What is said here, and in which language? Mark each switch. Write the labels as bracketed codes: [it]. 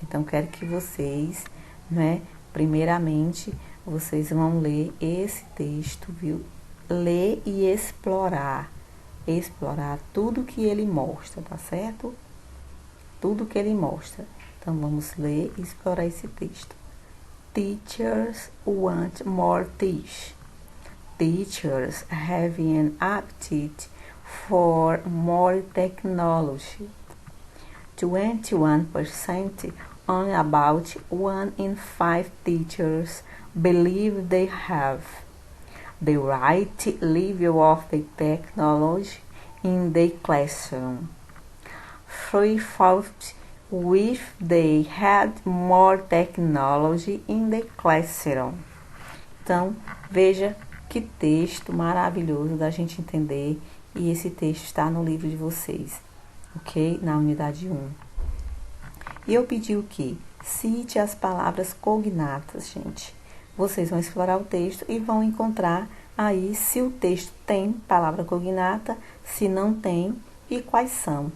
[pt] Então, quero que vocês, primeiramente, vocês vão ler esse texto, viu? ler e explorar. Explorar tudo que ele mostra, tá certo? Tudo que ele mostra. Então, vamos ler e explorar esse texto. [en] Teachers want more teach. Teachers have an appetite for more technology. 21%, on about 1 in 5 teachers believe they have the right level of the technology in the classroom. 3/4 wish they had more technology in the classroom. [pt] Então, veja que texto maravilhoso da gente entender, e esse texto está no livro de vocês, ok? Na unidade 1. E eu pedi o quê? Cite as palavras cognatas, gente. Vocês vão explorar o texto e vão encontrar aí se o texto tem palavra cognata, se não tem e quais são.